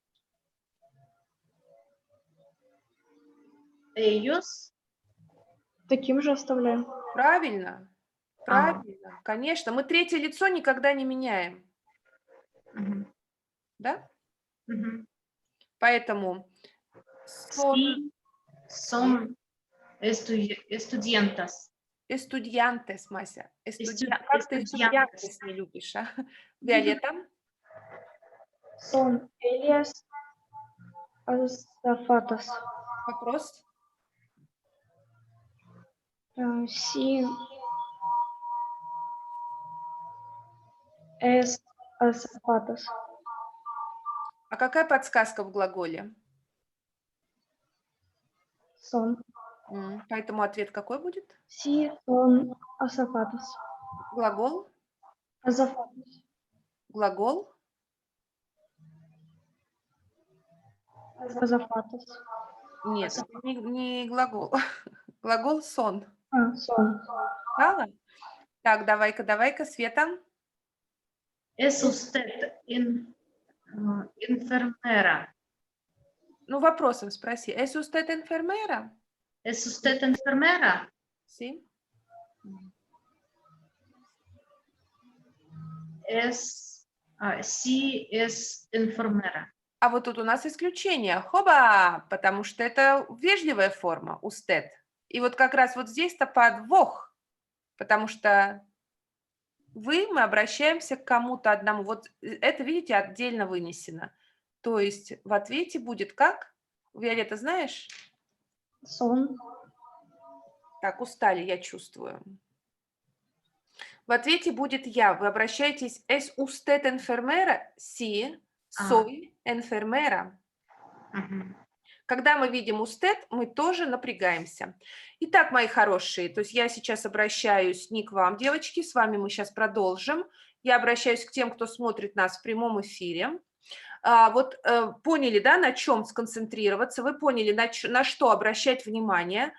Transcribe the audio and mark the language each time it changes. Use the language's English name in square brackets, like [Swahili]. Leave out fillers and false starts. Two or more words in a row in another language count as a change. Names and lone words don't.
[Spanish] Ellos. [Russian] Таким же оставляем. Правильно, правильно, конечно. Мы третье лицо никогда не меняем, Мгм. да? Мгм. Поэтому son [Spanish] Sí, son estudiantes. estudiantes, [Russian] Мася. [Spanish] Estu- [Russian] Как ты [Spanish] estudiantes. estudiantes [Russian] не любишь, а? Виолетта? [Spanish] Son ellas azafatas. [Russian] Вопрос? [Spanish] Sí, es azafatas. [Russian] А какая подсказка в глаголе? [Spanish] Son. [Russian] Поэтому ответ какой будет? [Spanish] Sí, son azafatas. [Russian] Глагол? [Spanish] Azafatas. [Russian] Глагол? [Spanish] Azafatas. [Russian] Нет, это не глагол. Глагол сон. [Spanish] Son. [Russian] Знала? Так, давай-ка, Света. [Spanish] Es usted enfermera. [Russian] Ну, вопросом спроси. [Spanish] ¿Es usted enfermera? Es usted enfermera. Sí. Sí, es enfermera. [Russian] А вот тут у нас исключение. Хоба! Потому что это вежливая форма usted. И вот как раз вот здесь-то подвох. Потому что мы обращаемся к кому-то одному. Вот это, видите, отдельно вынесено. То есть в ответе будет как? Виолетта, знаешь? Son. Так, устали, я чувствую. В ответе будет я. Вы обращаетесь [Spanish] «Es usted enfermera?» «Sí, soy enfermera». [Russian] Мгм. Когда мы видим «usted», мы тоже напрягаемся. Итак, мои хорошие, то есть я сейчас обращаюсь не к вам, девочки, с вами мы сейчас продолжим. Я обращаюсь к тем, кто смотрит нас в прямом эфире. Поняли, да, на чем сконцентрироваться, вы поняли, на что обращать внимание.